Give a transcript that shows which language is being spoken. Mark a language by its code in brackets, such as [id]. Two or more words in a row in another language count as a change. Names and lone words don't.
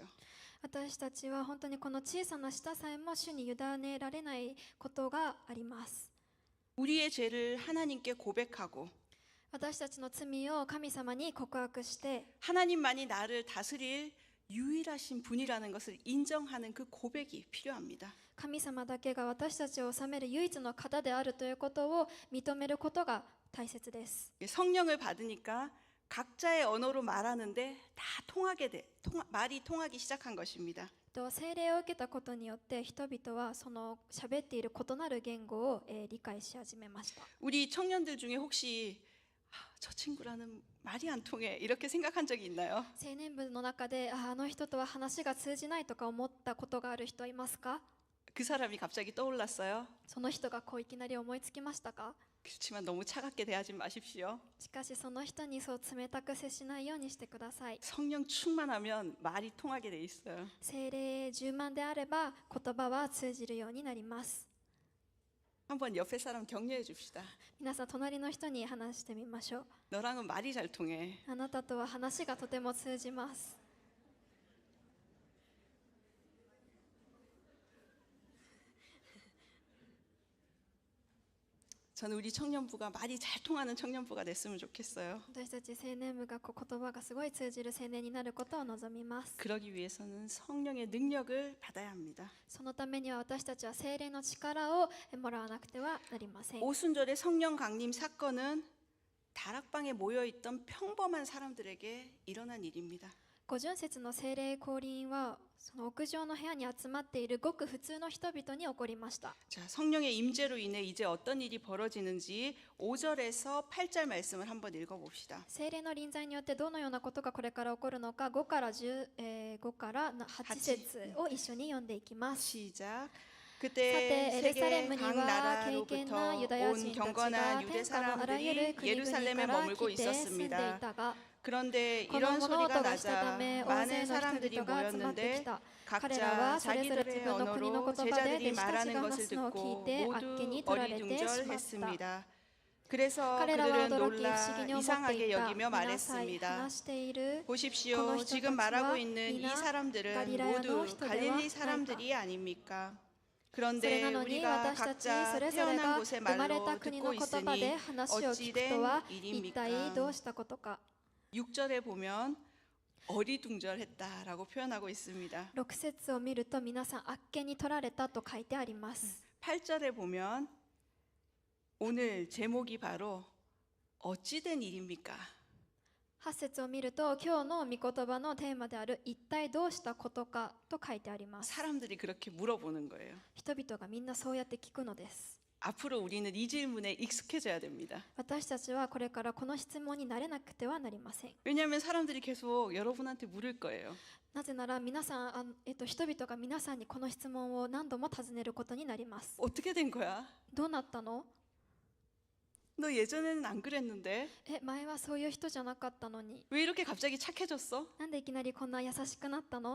[ja] 私たちは本当にこの小さな舌さえも主に委ねられないことがあります。 [ko] 우리의 죄를 하나님께 고백하고 [ja] 私たちの罪を神様に告白して [ko] 하나님만이 나를 다스릴 유일하신 분이라는 것을 인정하는 그 고백이 필요합니다. [ja] 神様だけが私たちを治める唯一の方であるということを認めることが大切です。 [ko] 성령을 받으니까 각자의 언어로 말하는데 다 말이 통하기 시작한 것입니다. [ja] 聖霊を受けたことによって人々はその喋っている異なる言語を理解し始めました。 [ko] 우리 청년들 중에 혹시 저 친구라는 말이 안 통해 이렇게 생각한 적이 있나요? [ja] 青年部の中であの人とは話が通じないとか思ったことがある人はいますか？ [ko] 그 사람이 갑자기 떠올랐어요. [ja] その人がいきなり思いつきましたか？ [ko] 그렇지만 너무 차갑게 대하지 마십시오. [ja] しかしその人にそう冷たく接しないようにしてください。 [ko] 성령 충만하면 말이 통하게 돼 있어요. [ja] 聖霊充満であれば言葉は通じるようになります。 [ko] 한번 옆에 사람 격려해 줍시다. [ja] 皆さん隣の人に話してみましょう。 [ko] 너랑은 말이 잘 통해. [ja] あなたとは話がとても通じます。 [ko] 저는 우리 청년부가 말이 잘 통하는 청년부가 됐으면 좋겠어요. [ja] 私たち青年部が言葉がすごい通じる青年になることを望みます。 [ko] 그러기 위해서는 성령의 능력을 받아야 합니다. [ja] そのためには私たちは聖霊の力をもらわなくてはなりません。 [ko] 오순절의 성령 강림 사건은 다락방에 모여 있던 평범한 사람들에게 일어난 일입니다. [ja] 五巡節の聖霊降臨はその屋上の部屋に集まっているごく普通の人々に起こりました。 [ko] 자, 성령의 임재로 인해 이제 어떤 일이 벌어지는지 5절에서 8절 말씀을 한번 읽어봅시다. [ja] 聖霊の臨在によってどのようなことがこれから起こるのか5から8節を一緒に読んでいきます。 [ko] 시작. [ja] さて [ko] 그때 [ja] エルサレ [ko] 세계 [ja] ムに [ko] 각 [ja] は敬虔な [ko] 나라로부터 [ja] ユダヤ [ko] 온 [ja] 人たちが [ko] 경건한 유대 [ja] 天下のあらゆる [ko] 사람들이 [ja] 国々 [ko] 예루살렘에 [ja] から [ko] 머물고 [ja] 来て住んでい [ko] 있었습니다. [ja] たが [ko] 그런데 [ja] この [ko] 이런 [ja] 物 [ko] 소리가 [ja] 音がしたた [ko] 나자 [ja] め大勢 [ko] 많은 [ja] の人 [ko] 사람들이 [ja] 々が集まってき [ko] 모였는데 [ja] た。彼らは [ko] 각자 [ja] それぞれ自 [ko] 자기들의 [ja] 分の国の [ko] 언어로 [ja] 言葉で [ko] 제자들이 [ja] 弟子たち [ko] 말하는 [ja] が [ko] 것을 [ja] 話すのを聞 [ko] 듣고 [ja] いてあっけに [ko] 모두 [ja] 取られてしまった。 [ko] 어리둥절했습니다. 그래서 [ja] 彼らは [ko] 그들은 [ja] 驚き不 [ko] 놀라 [ja] 思議に思って [ko] 이상하게 [ja] いた。 [ko] 여기며 [ja] 見なさい [ko] 말했습니다. [ja] 話している [ko] 보십시오. [ja] この人たちは [ko] 지금 말하고 있는 이 [ja] 皆 [ko] 사람들은 갈릴라야의 모두 [ja] 人では [ko] 갈릴리 사람들이 아닙니까? [ja] それ [ko] 그런데 [ja] なのに [ko] 우리가 [ja] 私たち [ko] 각자 [ja] それぞれ [ko] 태어난 [ja] が [ko] 곳의 [ja] 生まれた [ko] 말로 [ja] 国の [ko] 듣고 [ja] 言葉で [ko] 있으니 [ja] 話を聞く [ko] 어찌된 [ja] とは一体ど [ko] 일입니까? [ja] うしたことか。 [ko] 6절에 보면 어리둥절했다라고 표현하고 있습니다. [ja] 6 節を見ると皆さんあっけに取られたと書いてあります。 [ko] 8절에 보면 오늘 제목이 바로 어찌된 일입니까? [ja] 8 節を見ると今日の御言葉のテーマである一体どうしたことかと書いてあります。 [ko] 사람들이 그렇게 물어보는 거예요. [ja] 人々がみんなそうやって聞くのです。 [ko] 앞으로 우리는 이 질문에 익숙해져야 됩니다. [ja] 私たちはこれからこの質問に慣れなくてはなりません。 [ko] 왜냐하면 사람들이 계속 여러분한테 물을 거예요. [ja] なぜなら皆さん人々が皆さんにこの質問を何度も尋ねることになります。 [ko] 어떻게 된 거야? [ja] どうなったの？ [ko] 너 예전에는 안 그랬는데 [ja] 前はそういう人じゃなかったのに。 [ko] 왜 이렇게 갑자기 착해졌어? [ja] なんでいきなりこんな優しくなったの？